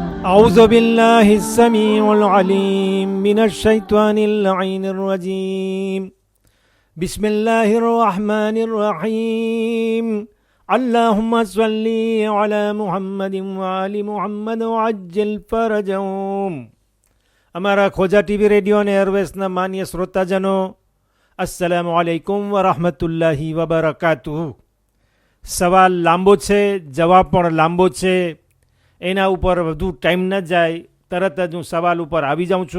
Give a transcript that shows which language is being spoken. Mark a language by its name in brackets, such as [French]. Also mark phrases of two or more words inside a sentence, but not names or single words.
[Arabic] أعوذ بالله السميع العليم من الشيطان اللعين الرجيم بسم الله الرحمن الرحيم اللهم صل على محمد وآل محمد وعجل فرجهم. [Gujarati] અમારા ખોજા ટીવી રેડિયો અને એરવેસના માન્ય શ્રોતાજનો, [Arabic] السلام عليكم ورحمة الله وبركاته. [Gujarati] સવાલ લાંબો છે, જવાબ પણ લાંબો છે. એના ઉપર વધુ ટાઈમ ન જાય, તરત જ હું સવાલ ઉપર આવી જાઉં છું.